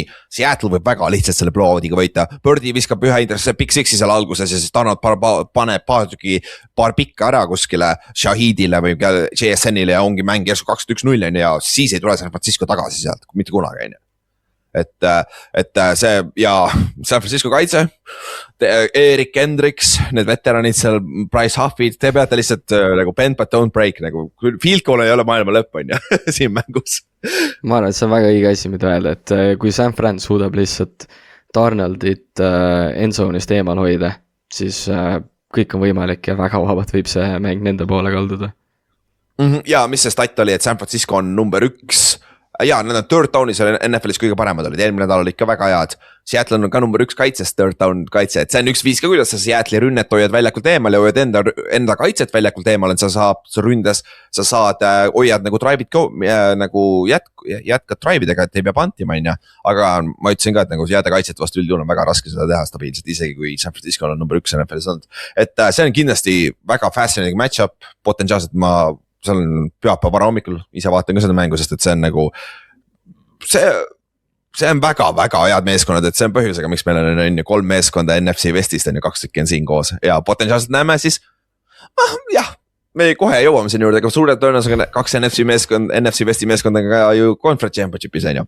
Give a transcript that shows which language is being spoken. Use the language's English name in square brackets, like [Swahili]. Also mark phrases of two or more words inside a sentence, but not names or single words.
[Estonian] Seattle võib väga lihtsalt selle blowoutiga võita. Birdie viskab ühe Big Sixi seal alguses ja siis Donald paneb paar pikka ära kuskile Shaheedile või JSN-ile ja ongi mäng järsku 21-0 ja siis ei tule San Francisco tagasi sealt, mitte kunagi on ju. Et see ja San Francisco kaitse, Erik Hendriks, need veteranid seal, Bryce Huffid, te peate lihtsalt nagu [English] bend but don't break, [Estonian] nagu [English] field goal [Estonian] ei ole maailma lõpp on ju siin mängus. Ma arvan, et see on väga õige asi, mida öelda, et kui San Fran suudab lihtsalt Darnoldit endzone'ist eemal hoida, siis kõik on võimalik ja väga vabalt võib see mäng nende poole kalduda. Ja mis see stat oli, et San Francisco on number 1 ja nad on [English] third down'is [Estonian] NFL-is kõige paremad olid, eelmine nädal olid ka väga head. Seattle on ka number 1 kaitses, [English] third down [Estonian] kaitse, et see on üks viis ka, kuidas sa Seattle'i rünnet hoiad väljakult eemal ja hoiad enda kaitset väljakult eemal, et sa ründes, sa saad, hoiad nagu drive'id nagu jätkad drive'idega, et ei pea pantima, on ju. Aga ma ütlesin ka, et nagu jääda kaitset vastu üldjuhul on väga raske seda teha stabiilselt, isegi kui San Francisco on number 1 NFL-is olnud. Et see on kindlasti väga [English] fascinating match-up, [Estonian] potentsiaalselt seal on pühapäeva vara hommikul, ise vaatan ka seda mängu, sest et see on nagu, see on väga-väga head meeskonnad, et see on põhjusega, miks meil on 3 meeskonda NFC Westist on ju 2 tükki on siin koos ja potentsiaalselt näeme siis, jah, me kohe jõuame siin juurde, aga suurelt tõenäosusega 2 NFC Westi meeskonda ka ju [English] conference championship'is [Estonian] on ju.